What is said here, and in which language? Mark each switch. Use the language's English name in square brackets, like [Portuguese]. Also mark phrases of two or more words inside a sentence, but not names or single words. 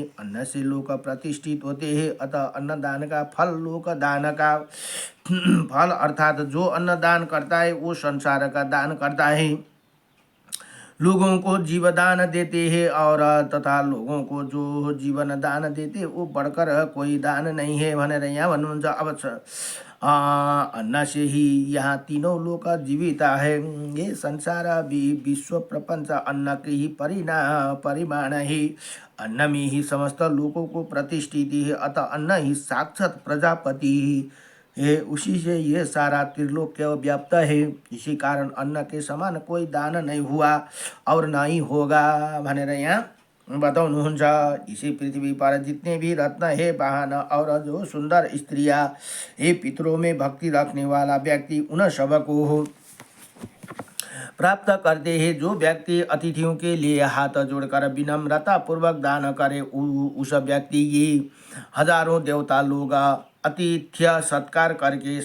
[Hindi] अन्न से लोग प्रतिष्ठित होते हैं, अतः अन्न दान का फल लोक दान का फल, अर्थात जो अन्न दान करता है वो संसार का दान करता है, लोगों को जीवदान देते हैं, और तथा लोगों को जो जीवन दान देते वो बढ़कर कोई दान नहीं है [Nepali] भनेर यहाँ भन्नुहुन्छ। [Hindi] अब अन्न से ही यहाँ तीनों लोग जीवित है। ये संसार भी विश्व प्रपंच अन्न के ही परिमाण है। अन्न में ही समस्त लोगों को प्रतिष्ठित है, अतः अन्न ही साक्षात प्रजापति है, उसी से ये सारा त्रिलोक्य व्याप्त है। इसी कारण अन्न के समान कोई दान नहीं हुआ और नहीं होगा [Nepali] भनेर यहाँ बताउनुहुन्छ। [Hindi] इसी पृथ्वी पर जितने भी रत्न है, वाहन और जो सुंदर स्त्रियां, ये पितरों में भक्ति रखने वाला व्यक्ति उन सबको प्राप्त करते हैं। जो व्यक्ति अतिथियों के लिए हाथ जोड़कर विनम्रता पूर्वक दान करे, उस व्यक्ति की हजारों देवता लोग आतिथ्य सत्कार करके